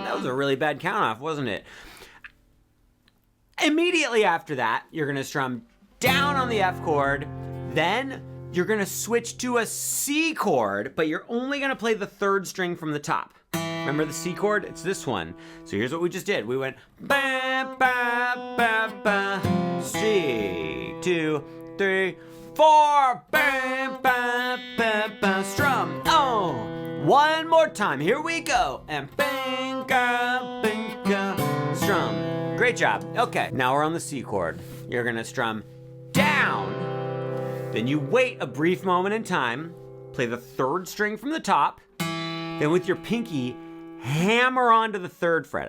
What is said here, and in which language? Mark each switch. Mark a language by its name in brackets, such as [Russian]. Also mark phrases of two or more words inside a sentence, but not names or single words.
[English] That was a really bad count off, wasn't it? Immediately after that, you're gonna strum down on the F chord, then you're gonna switch to a C chord, but you're only gonna play the third string from the top. Remember the C chord? It's this one. So here's what we just did. We went ba ba ba ba, C, 2, 3, 4, ba ba ba ba, strum. Oh, one more time. Here we go. And binga, binga, strum. Great job. Okay, now we're on the C chord. You're gonna strum down, then you wait a brief moment in time, play the third string from the top, then with your pinky, hammer onto the third fret.